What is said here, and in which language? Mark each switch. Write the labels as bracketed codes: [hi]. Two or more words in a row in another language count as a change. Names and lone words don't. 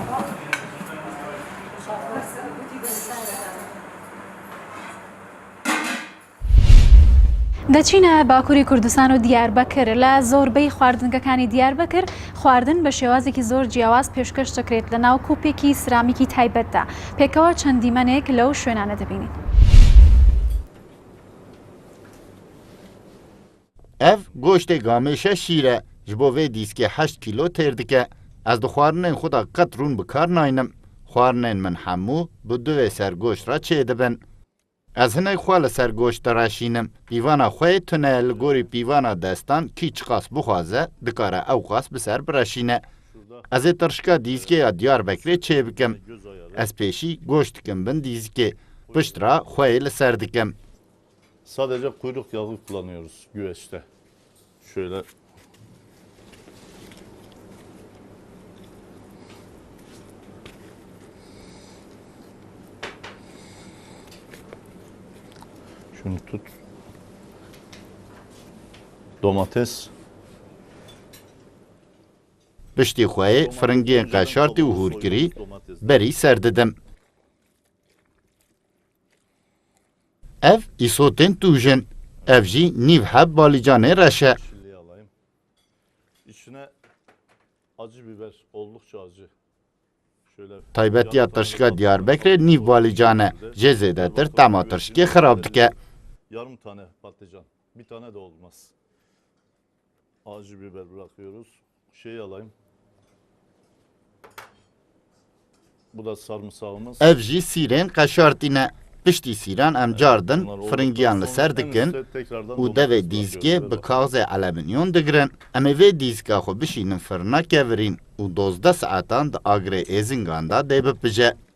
[ckb] دەچینە باکووری کوردستان و دیاربەکر لە زۆربەی خواردنگەکانی دیاربەکر خواردن بە شێوازێکی زۆر جیاواز پێشکەش دەکرێت لە ناو کوپێکی سرامیکی تایبەتدا پێکەوە چەند دیمەنێک لەو شوێنانە دەبینین. [ku] ev goştê gameşe şîre ji bo vê dîskê 8 kîlo têr dike. Ez di xwarinên xwe da qet rûn bi kar nayînim. Xwarinên min hemû bi divê sergoşt re çê dibin. Ez hinek xwe li ser goşt diraşînim. Pîvana xwe tune li gorî pîvana destan kî çiqas bixwaze dikare ew qas bi ser biraşîne. Ez ê tirşika dîskê ya Diyarbekirê çê bikim. Ez pêşî goşt dikim bin dîskê. Piştra xweyê li ser dikim. [tr] Sadece kuyruk yağı kullanıyoruz güveçte. Şöyle şunu tut. Domates. [ku] Piştî xweyê firingiyên qeşartî û hûrkirî berî ser didim. Ev îsotên tûjin. Ev jî nîv heb balîcanê reş e. [tr] Yeşilliği alayım. İçine acı biber, oldukça acı. Şöyle [ku] Taybetiya tirşika Diyarbekirê nîv balîcan e. Jê zêdetir tema tirşikê xirab dike. [tr] yarım tane patlıcan. Bir tane de olmaz. Acı biber bırakıyoruz. Şeyi alayım. Bu da sarımsağımız. [ku] Ev jî sîrên qeşartî ne. Piştî sîran em cardin firingiyan li ser dikin û devê dîskê bi kaxezê alüminyon digirin. Em ê vê dîska xwe bişînin firina kevirîn û 12 saetan di agirê êzingan da dê bipije.